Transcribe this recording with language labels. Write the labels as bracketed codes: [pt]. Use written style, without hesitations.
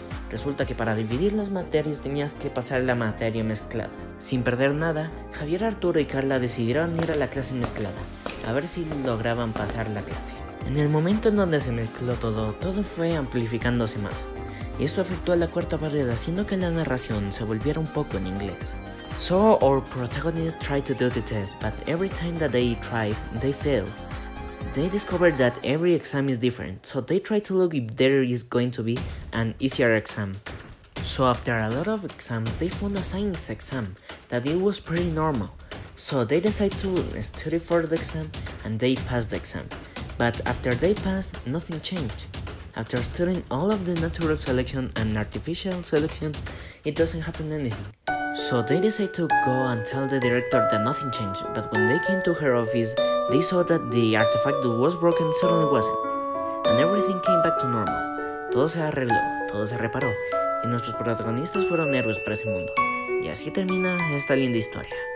[es] Resulta que para dividir las materias tenías que pasar la materia mezclada. Sin perder nada, Javier, Arturo y Carla decidieron ir a la clase mezclada, a ver si lograban pasar la clase. En el momento en donde se mezcló todo fue amplificándose más, y esto afectó a la cuarta pared, haciendo que la narración se volviera un poco en inglés. [en] So our protagonists tried to do the test, but every time that they tried, they failed. They discovered that every exam is different, so they tried to look if there is going to be an easier exam. So after a lot of exams, they found a science exam that it was pretty normal. So they decided to study for the exam, and they passed the exam. But after they passed, nothing changed. After studying all of the natural selection and artificial selection, it doesn't happen anything. So they decided to go and tell the director that nothing changed, but when they came to her office, they saw that the artifact that was broken suddenly wasn't, and everything came back to normal. [es] Todo se arregló, todo se reparó, y nuestros protagonistas fueron héroes para ese mundo. Y así termina esta linda historia.